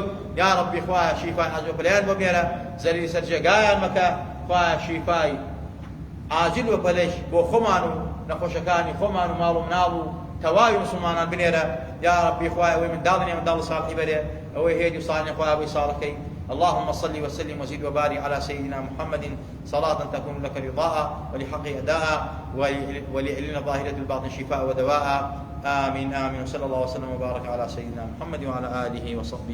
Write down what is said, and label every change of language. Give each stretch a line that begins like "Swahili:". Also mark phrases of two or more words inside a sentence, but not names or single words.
Central Kurdish: یا ڕەبی خوایە شیفای حەز و پلەیان بۆ بێرە، زەلیلی سەر جێگایان مەکە. خوایە شیفای عاجل و پەلەش بۆ خۆمان و نەخۆشەکانی خۆمان و ماڵ و مناڵ و تەواوی مسلمانان بنێرە. یا ڕەبی خوایە ئەوەی منداڵنیە منداڵی ساڵحی بەرێ، ئەوەی هێدی و ساڵحی خوایە بۆی ساڵەکەی.
Arabic: اللهم صل وسلم وزد وبارك على سيدنا محمد صلاة تكون لك رضاء ولحق أداء ولعلن ظاهرة الباطن شفاء ودواء. آمين آمين. وصلى الله وسلم وبارك على سيدنا محمد وعلى آله وصحبه.